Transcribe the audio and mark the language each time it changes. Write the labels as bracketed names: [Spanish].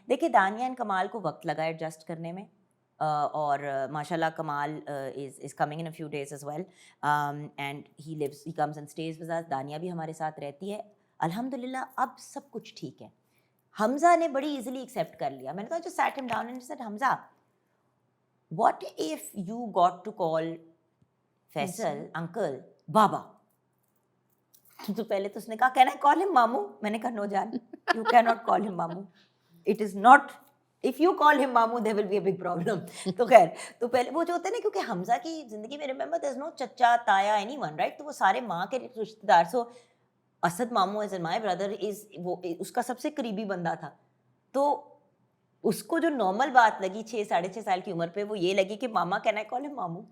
[Urdu] دیکھیے دانیہ اینڈ کمال کو وقت لگا ایڈجسٹ کرنے میں, اور ماشاء اللہ [English] Kamal is coming in a few days as well, and he comes and stays with us. [Urdu] Dania بھی ہمارے ساتھ رہتی ہے الحمد للہ. اب سب کچھ ٹھیک ہے. حمزہ نے بڑی ایزیلی ایکسیپٹ کر لیا. میں نے کہا جو [English] sat him down and said [Urdu] Hamza [English] what if you got to call Faisal uncle baba, [Urdu] تو پہلے تو اس نے کہا [English] can I call him mamu, [Urdu] میں نے کہا [English] no jaan, you cannot call him mamu, it is not, if you call him mamu there will be a big problem. [Urdu] تو خیر, تو پہلے وہ جو ہوتا ہے نا, کیونکہ حمزہ کی زندگی میں [English] remember there is no [Urdu] چچا تایا anyone, right, تو وہ سارے ماں کے رشتے دار, سو اسد مامو [English] as in my brother is [Urdu] وہ اس کا سب سے قریبی بندہ تھا. تو اس کو جو نارمل بات لگی 6-6.5 سال کی عمر پہ, وہ یہ لگی کہ [English] Mama can I call him mamu.